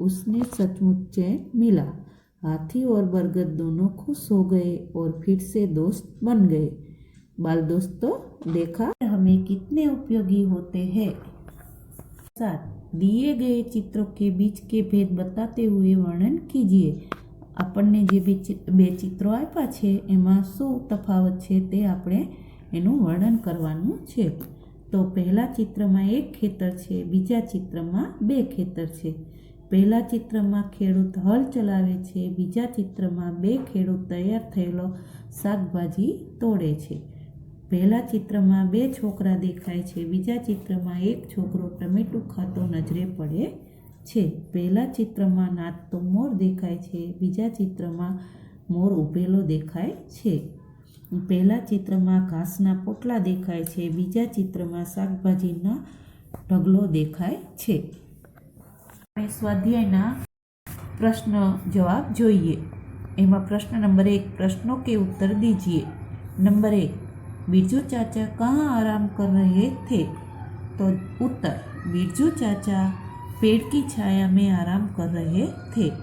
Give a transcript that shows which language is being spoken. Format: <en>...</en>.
<hi>उसने सचमुच चैन मिला. हाथी और बरगद दोनों खुश हो गए और फिर से दोस्त बन गए. बाल दोस्तों, देखा हमें कितने उपयोगी होते हैं. 7, दिए गए चित्रों के बीच के भेद बताते हुए वर्णन कीजिए।</hi> <gu>આપણને જે બે ચિત્રો આપ્યા છે એમાં શું તફાવત છે તે આપણે એનું વર્ણન કરવાનું છે। તો પહેલા ચિત્રમાં એક ખેતર છે, બીજા ચિત્રમાં બે ખેતર છે। પહેલા ચિત્રમાં ખેડૂત હળ ચલાવે છે, બીજા ચિત્રમાં બે ખેડૂત તૈયાર થયેલો શાકભાજી તોડે છે। પહેલા ચિત્રમાં બે છોકરા દેખાય છે, બીજા ચિત્રમાં એક છોકરો ટમેટું ખાતો નજરે પડે છે। પહેલા ચિત્રમાં નાચતો મોર દેખાય છે, બીજા ચિત્રમાં મોર ઊભેલો દેખાય છે। પહેલા ચિત્રમાં ઘાસના પોટલા દેખાય છે, બીજા ચિત્રમાં શાકભાજીના ઢગલો દેખાય છે। આપણે સ્વાધ્યાયના પ્રશ્ન જવાબ જોઈએ। એમાં પ્રશ્ન નંબર 1,</gu> <hi>प्रश्नों के उत्तर दीजिए। नंबर 1, बिरजू चाचा कहाँ आराम कर रहे थे? तो उत्तर, बिरजू चाचा पेड़ की छाया में आराम कर रहे थे।</hi>